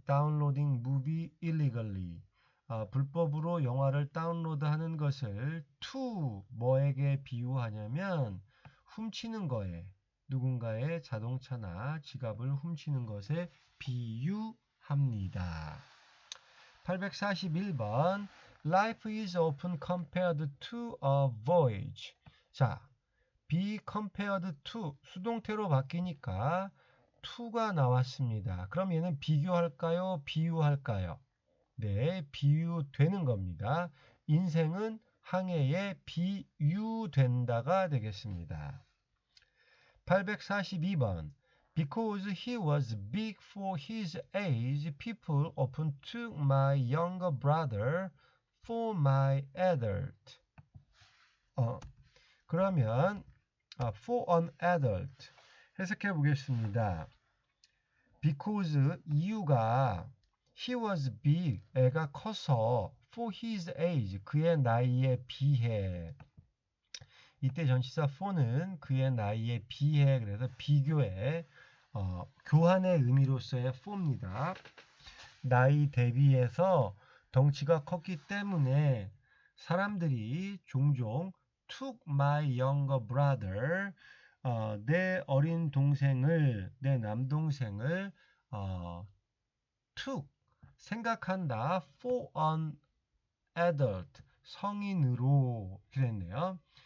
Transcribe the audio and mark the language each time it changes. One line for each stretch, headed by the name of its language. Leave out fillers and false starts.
Korean: downloading movie illegally, 불법으로 영화를 다운로드하는 것을 to 뭐에게 비유하냐면 훔치는 거에, 누군가의 자동차나 지갑을 훔치는 것에 비유합니다.
English: 841번 Life is often compared to a voyage.
Korean: 자, be compared to 수동태로 바뀌니까 to가 나왔습니다. 그럼 얘는 비교할까요? 비유할까요? 네, 비유되는 겁니다. 인생은 항해에 비유된다가 되겠습니다.
English: 842번 Because he was big for his age, people often took my younger brother for my adult.
Korean: 그러면 for an adult 해석해 보겠습니다. Because 이유가 he was big, 애가 커서 for his age, 그의 나이에 비해. 이때 전치사 for는 그의 나이에 비해, 그래서 비교해, 교환의 의미로서의 for입니다. 나이 대비해서 덩치가 컸기 때문에 사람들이 종종 took my younger brother, 내 어린 동생을, 내 남동생을 took, 생각한다, for an adult, 성인으로 그랬네요.